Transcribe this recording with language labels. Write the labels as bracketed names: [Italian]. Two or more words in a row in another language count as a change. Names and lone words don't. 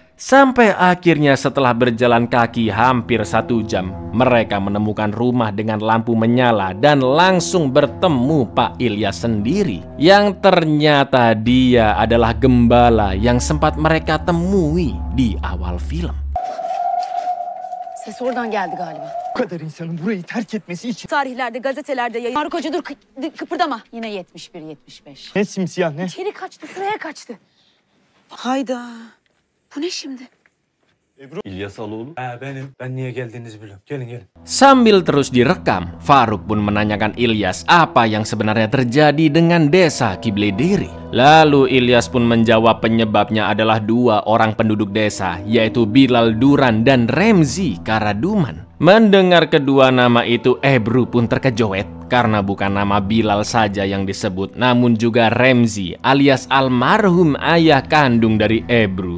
[Indonesian] Sampai akhirnya setelah berjalan kaki hampir 1 jam, mereka menemukan rumah dengan lampu menyala dan langsung bertemu Pak Ilyas sendiri. Yang ternyata dia adalah gembala yang sempat mereka temui di awal film. [Turkish] Ses oradan geldi galiba. Bu kadar insanın burayı terk etmesi için. Tarihlerde, gazetelerde yayın. Faruk Hoca dur, kıpırdama. Yine 71-75. Ne simsiyah ne? İçeri kaçtı, sıraya kaçtı. Hayda. Bu ne şimdi? İlyas Aloğlu. Benim. Ben niye geldiğinizi biliyorum. Gelin. [Indonesian] Sambil terus direkam, Faruk pun menanyakan Ilyas apa yang sebenarnya terjadi dengan desa Kibledere. Lalu Ilyas pun menjawab penyebabnya adalah 2 orang penduduk desa, yaitu Bilal Duran dan Remzi Karaduman. Mendengar kedua nama itu, Ebru pun terkejut karena bukan nama Bilal saja yang disebut, namun juga Remzi alias almarhum ayah kandung dari Ebru.